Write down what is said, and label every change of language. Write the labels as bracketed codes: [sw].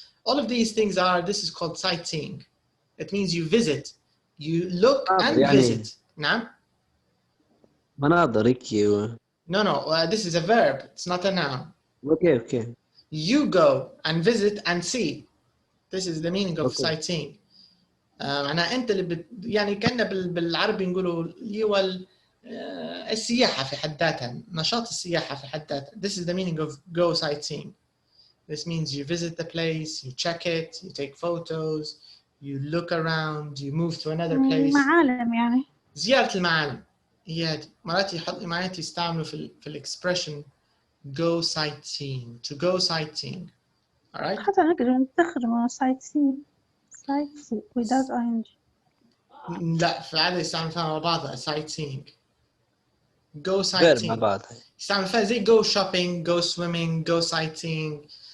[en] All of these things this is called sightseeing. It means you visit, you look and visit. [ar] نعم. مناظر هيك. [en] No, this is a verb. It's not a noun. Okay. You go and visit and see. This is the meaning of sightseeing. [ar] معناها أنت اللي يعني كنا بالعربي نقولوا اللي هو السياحة في حد ذاتها، نشاط السياحة في حد ذاتها. [en] This is the meaning of go sightseeing. This means you visit the place, you check it, you take photos, you look around, you move to another place. [ar] معالم يعني. زيارة المعالم. هي هذه. مرات يستعملوا في الإكسبريشن [en] go sightseeing, to go sightseeing. All right? [ar] حتى نقدر نستخدمه sightseeing [en] without ing. [ar] لا في العادة يستعمل فيها مع بعضها sightseeing. [en] Go sightseeing. [ar] يستعمل فيها زي [en] go shopping, go swimming, go sightseeing.